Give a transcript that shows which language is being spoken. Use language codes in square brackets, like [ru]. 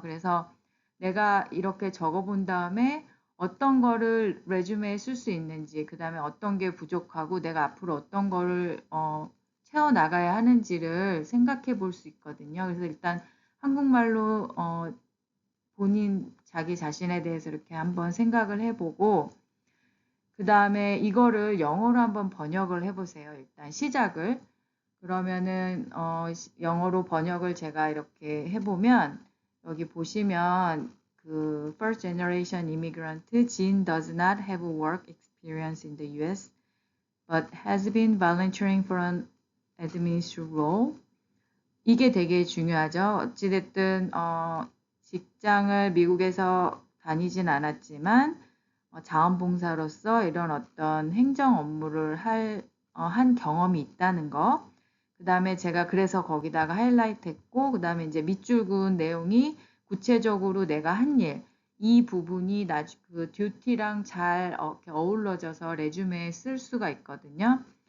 [ko] 그래서 내가 이렇게 적어본 다음에 어떤 거를 레주메에 쓸 수 있는지, 그 다음에 어떤 게 부족하고 내가 앞으로 어떤 거를 채워나가야 하는지를 생각해 볼 수 있거든요. 그래서 일단 한국말로 본인 자기 자신에 대해서 이렇게 한번 생각을 해보고 그 다음에 이거를 영어로 한번 번역을 해보세요. 일단 시작을. 그러면은 영어로 번역을 제가 이렇게 해보면 여기 보시면 그 [en] first generation immigrant Jean does not have work experience in the U.S. but has been volunteering for an administrative role. [ko] 이게 되게 중요하죠. 어찌됐든 직장을 미국에서 다니진 않았지만 자원봉사로서 이런 어떤 행정 업무를 한 경험이 있다는 거. 그 다음에 제가 그래서 거기다가 하이라이트 했고, 그 다음에 이제 밑줄 그은 내용이 구체적으로 내가 한 일, 이 부분이 그 듀티랑 잘 이렇게 어우러져서 레주메에 쓸 수가 있거든요.